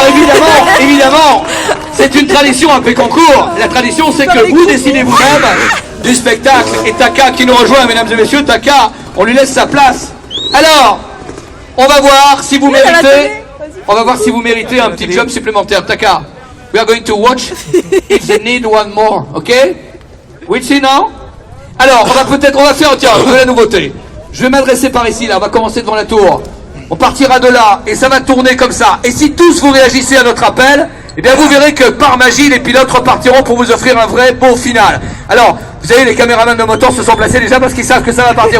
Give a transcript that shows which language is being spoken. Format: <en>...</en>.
<fr>Alors évidemment, c'est une tradition à Pécancourt. La tradition, c'est que vous décidez vous-même du spectacle. Et Taka qui nous rejoint, mesdames et messieurs, Taka, on lui laisse sa place. Alors, on va voir si vous méritez. On va voir si vous méritez un petit job supplémentaire.</fr> <en>Taka, we are going to watch if they need one more, ok? We see now?</en> <fr>Alors, on va faire, tiens, de la nouveauté. Je vais m'adresser par ici, là, on va commencer devant la tour. On partira de là, et ça va tourner comme ça. Et si tous vous réagissez à notre appel, eh bien vous verrez que par magie, les pilotes repartiront pour vous offrir un vrai beau final. Alors, vous savez, les caméramans de moteur se sont placés déjà parce qu'ils savent que ça va partir.</fr>